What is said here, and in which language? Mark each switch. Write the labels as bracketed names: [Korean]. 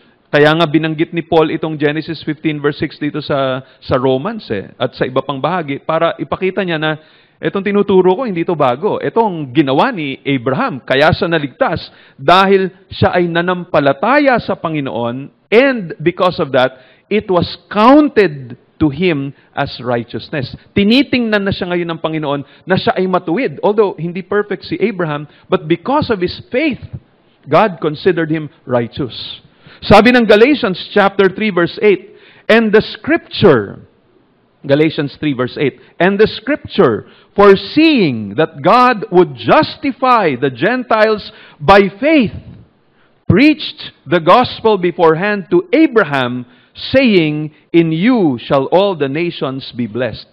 [Filipino] Kaya nga binanggit ni Paul itong Genesis 15 verse 6 dito sa Romans at sa iba pang bahagi para ipakita niya na itong tinuturo ko hindi ito bago. Itong ginawa ni Abraham, kaya siya naligtas dahil siya ay nanampalataya sa Panginoon, [English] and because of that, it was counted to him as righteousness. [Filipino] Tinitingnan na siya ngayon ng Panginoon na siya ay matuwid. [English] Although [Filipino] hindi perfect si [English] Abraham, but because of his faith, God considered him righteous. [Filipino] Sabi ng [English] Galatians chapter 3 verse 8, and the scripture, Galatians 3 verse 8, and the scripture, foreseeing that God would justify the Gentiles by faith, preached the gospel beforehand to Abraham, saying, in you shall all the nations be blessed.